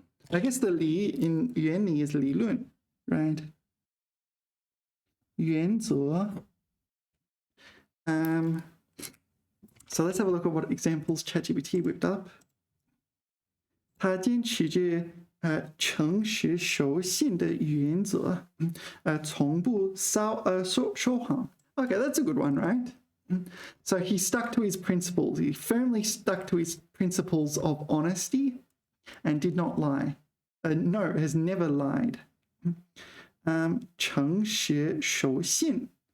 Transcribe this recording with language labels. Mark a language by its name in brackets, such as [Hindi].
[English] I guess the li in 原理 is 理论, right? [Chinese] 原则. [English] So let's have a look at what examples ChatGPT whipped up. [Chinese] 他坚持着诚实守信的原则，从不说谎。 [English] Okay, that's a good one, right? So he stuck to his principles. He firmly stuck to his principles of honesty and did not lie. No, has never lied. 诚实守信.